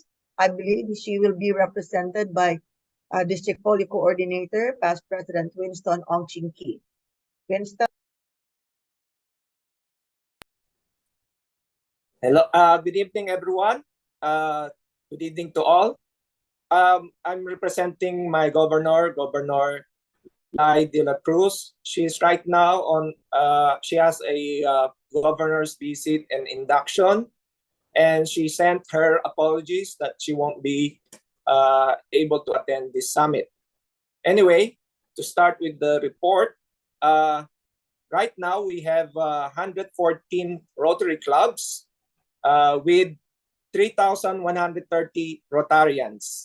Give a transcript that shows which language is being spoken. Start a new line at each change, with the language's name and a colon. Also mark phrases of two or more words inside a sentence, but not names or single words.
English: I believe she will be represented by District Polio Coordinator, Past President Winston Ong-Ching-Ki. Winston? Hello, good evening, everyone. Good evening to all. I'm representing my governor, Governor Lai de la Cruz. She's right now on, she has a governor's visit and induction, and she sent her apologies that she won't be able to attend this summit. Anyway, to start with the report, right now we have 114 Rotary clubs with 3,130 Rotarians.